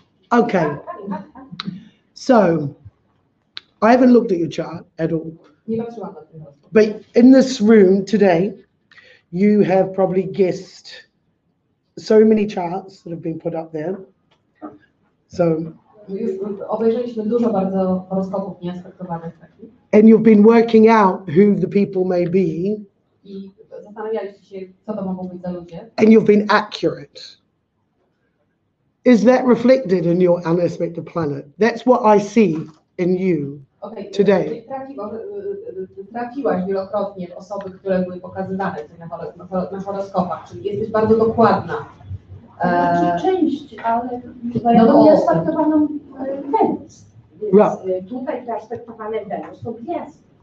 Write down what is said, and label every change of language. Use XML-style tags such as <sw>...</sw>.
<en>Okay. So I haven't looked at your chart at all. But in this room today, you have probably guessed so many charts that have been put up there. So</en> <pl>obejrzeliśmy dużo bardzo horoskopów nieaspektowanych takich.</pl> <en>And you've been working out who the people may be.</en> <pl>I zastanawialiście się, co to mogą być za ludzie.</pl> <en>And you've been accurate. Is that reflected in your unaspected planet? That's what I see in you today.</en> <pl>Trafiłaś wielokrotnie w osoby, które były pokazywane na horoskopach, czyli jesteś bardzo dokładna. Część, ale mają nieaspektowaną Wenus. Więc tutaj te aspektowane Wenus to gwiazdy.</pl>